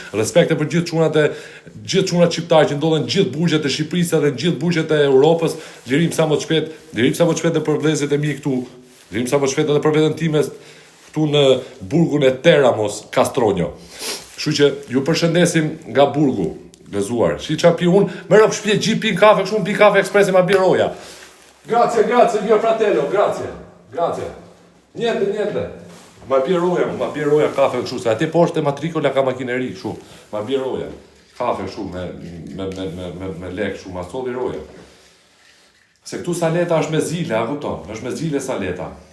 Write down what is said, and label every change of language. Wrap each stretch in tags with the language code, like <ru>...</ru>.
<sq>Respekte për gjithë çunat shqiptarë që ndodhen gjithë burgjet e Shqipërisë dhe gjithë burgjet e Europës, lirim sa më të shpejt për vëllezërit e mi këtu. Lirim sa më shpejt edhe për veten time këtu në burgun e Teramos, Castronjo. Kështu që ju përshëndesim nga Burgu, gëzuar. Si çfarë pi unë, merr op shtëpi gjithë pin kafe, kështu pi kafe ekspresi ma biroja.</sq> <it>Grazie, mio fratello, grazie. Niente.</it> <sq>Ma biroja kafe kështu, se atje poshtë e matrikola ka makineri kështu. Ma biroja. Kafe kështu me lek kështu, ma solli roja. Se këtu saleta është me zile, a kupton? Është me zile saleta.</sq>